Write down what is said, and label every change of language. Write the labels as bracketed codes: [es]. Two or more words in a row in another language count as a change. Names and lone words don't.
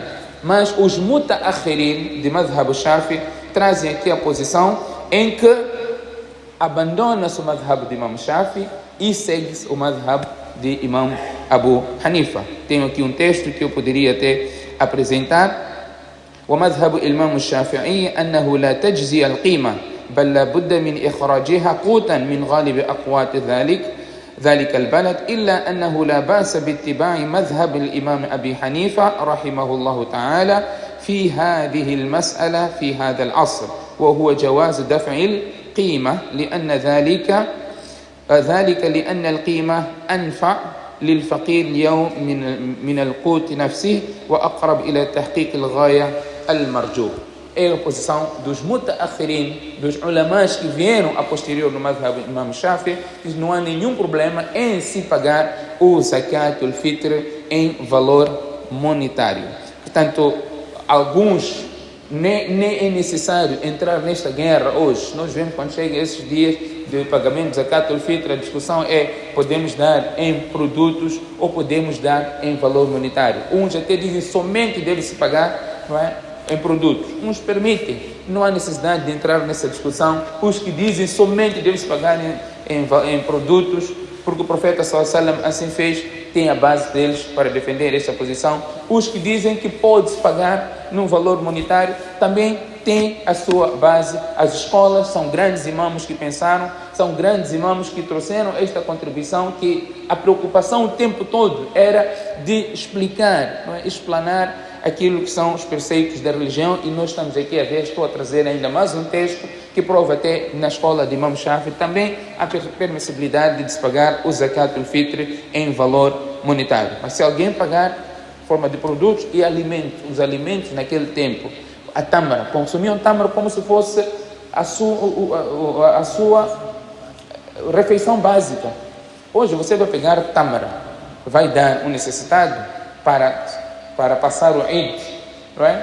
[pt] Mas os mutaakhirin de Madhhab Shafi'i trazem aqui a posição em que abandona-se o Madhhab de Imam Shafi'i e segue-se o Madhhab de Imam Abu Hanifa. Tenho aqui um texto que eu poderia até apresentar. [ar] ومذهب الإمام الشافعي أنه لا تجزي القيمة بل لا بد من إخراجها قوتا من غالب أقوات ذلك البلد إلا أنه لا بأس باتباع مذهب الإمام أبي حنيفة رحمه الله تعالى في هذه المسألة في هذا العصر وهو جواز دفع القيمة لأن ذلك لأن القيمة أنفع للفقير اليوم من القوت نفسه وأقرب إلى تحقيق الغاية المرجو. [pt] É a posição dos mutaakhirin, dos ulamás que vieram a posterior no madhhab Imam Shafi'i, que não há nenhum problema em se pagar o [ar] زكاة الفطر [pt] em valor monetário. Portanto, alguns nem é necessário entrar nesta guerra hoje. Nós vemos quando chega esses dias de pagamento de [ar] زكاة الفطر, [pt] a discussão é: podemos dar em produtos ou podemos dar em valor monetário. Uns até dizem somente deve-se pagar, não é, em produtos. Uns permitem, não há necessidade de entrar nessa discussão. Os que dizem somente deve-se pagar em produtos, porque o profeta [ar] صلى الله عليه وسلم [pt] assim fez, tem a base deles para defender esta posição. Os que dizem que pode-se pagar num valor monetário também tem a sua base. As escolas são grandes imãos que pensaram, são grandes imãos que trouxeram esta contribuição, que a preocupação o tempo todo era de explicar, não é, explanar aquilo que são os preceitos da religião, e nós estamos aqui a ver, estou a trazer ainda mais um texto que prova até na escola de Imam Shafi'i também a permissibilidade de se pagar o [ar] زكاة الفطر [pt] em valor monetário. Mas se alguém pagar em forma de produtos e alimentos, os alimentos naquele tempo, a tâmara, consumiam tâmara como se fosse a sua refeição básica. Hoje você vai pegar tâmara, vai dar um necessitado para passar o Eid, não é?